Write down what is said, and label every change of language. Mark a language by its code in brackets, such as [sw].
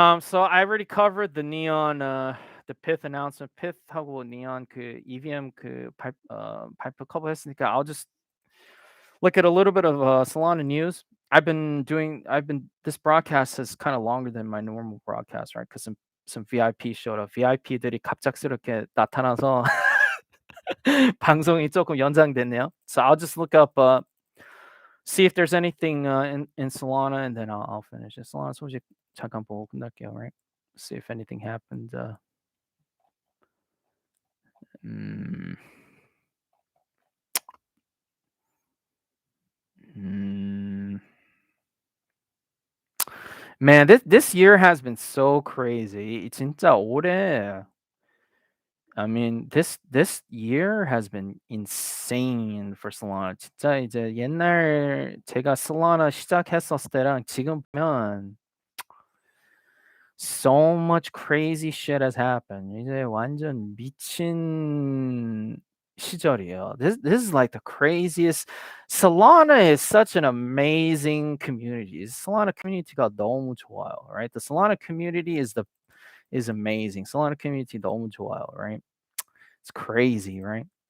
[en] So I already covered the Neon, the Pyth announcement. [ko] Pyth하고 Neon 그 EVM 그 발표 커버했으니까 [en] I'll just look at a little bit of Solana news. This broadcast is kind of longer than my normal broadcast, right? Because some VIP showed up. [ko] VIP들이 갑작스럽게 나타나서 방송이 조금 연장됐네요. [en] So I'll just look up, see if there's anything in Solana, and then I'll finish it. [ko] Solana 소식 잠깐 보고 끝날게요, right? [en] See if anything happened. Mm, mm. Man, this year has been so crazy. [ko] 진짜 올해, [en] I mean, this year has been insane for Solana. [ko] 진짜 이제 옛날 제가 Solana 시작했었을 때랑 지금 보면 [en] so much crazy shit has happened. [ko] 이제 완전 미친 시절이에요. [en] This is like the craziest. Solana is such an amazing community. Solana community가 [ko] 너무 좋아요, [en] right? The Solana community is amazing. [ko] Solana community 너무 좋아요, right? [en] It's crazy, right?